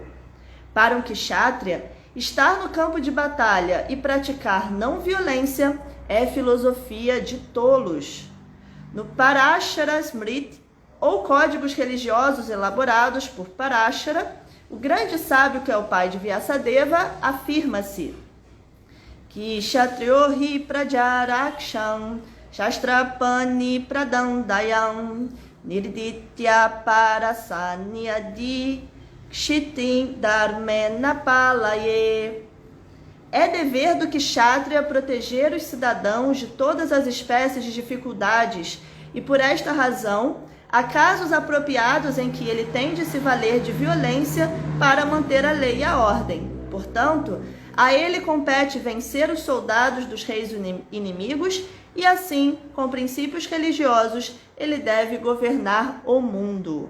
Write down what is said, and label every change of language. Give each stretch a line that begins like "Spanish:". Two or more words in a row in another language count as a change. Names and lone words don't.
Portuguese: Para um kshatriya, estar no campo de batalha e praticar não violência é filosofia de tolos. No Parashara Smriti, ou códigos religiosos elaborados por Parashara, o grande sábio que é o pai de Vyasadeva, afirma-se que
Sanskrit: क्षत्रियोहि प्रजारक्षं शस्त्रपाणि प्रदण्डयं निर्दित्य परसैन्यादि क्षितिं धर्मेण पालये.
Portuguese: É dever do Kshatriya proteger os cidadãos de todas as espécies de dificuldades e, por esta razão, há casos apropriados em que ele tem de se valer de violência para manter a lei e a ordem. Portanto, a ele compete vencer os soldados dos reis inimigos e, assim, com princípios religiosos, ele deve governar o mundo.